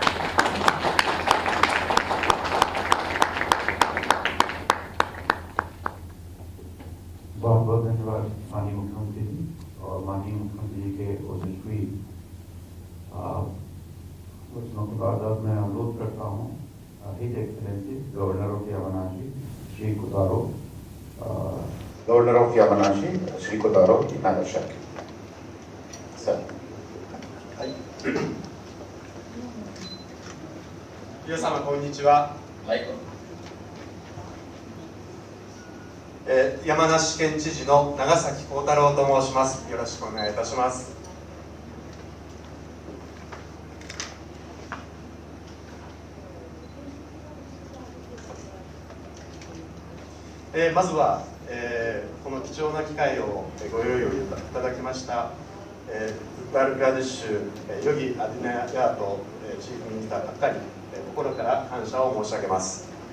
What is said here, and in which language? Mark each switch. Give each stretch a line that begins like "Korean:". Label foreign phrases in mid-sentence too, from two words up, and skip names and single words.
Hindi: बहुत बहुत धन्यवाद माननीय मुख्यमंत्री जी और माननीय मुख्यमंत्री जी के ओजस्वी वचनों के बाद अब मैं अनुरोध करता हूँ
English: His Excellency Governor of Yamanashi
Hindi: श्री कोतारो,
English: Governor of Yamanashi
Hindi: श्री कोतारो नागासाकी सर।
Japanese: 皆様こんにちは。山梨県知事の長崎幸太郎と申します。よろしくお願いいたします。まずは、この貴重な機会をご用意をいただきました、ウッタール・プラディッシュ、ヨギ・アディナヤート、
English: chief minister
Japanese: 閣下に心から感謝を申し上げます。